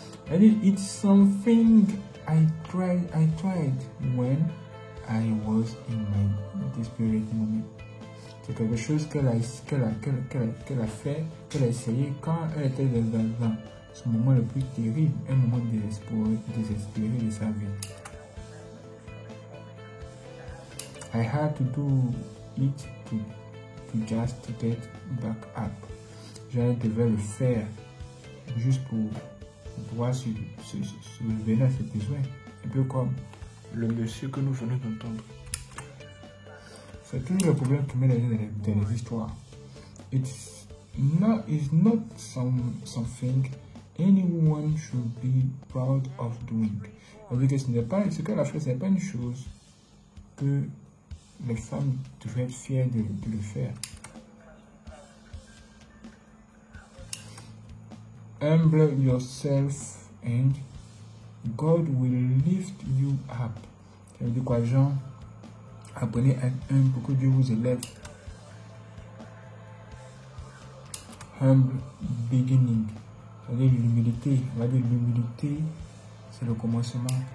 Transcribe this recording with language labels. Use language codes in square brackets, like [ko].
[en] And it's something I tried when I was in my desperate moment. [fr] C'est quelque chose qu'elle a fait, qu'elle a essayé quand elle était dans ce moment le plus terrible, un moment désespéré de sa vie. [en] I had to do it to just get back up. [fr] Je devais le faire juste pour pouvoir se lever à ses besoins. Un peu comme le monsieur que nous venons d'entendre. C'est toujours le problème qui met dans les histoires. [en] It's not something anyone should be proud of doing. [fr] Ce qu'elle a fait, ce n'est pas une chose que les femmes devraient être fières de le faire. [en] Humble yourself and God will lift you up. [fr] Ça veut dire quoi, Jean? Apprenez à être humble pour que Dieu vous élève. [en] Humble beginning. [fr] Ça veut dire l'humilité. On va dire l'humilité, c'est le commencement.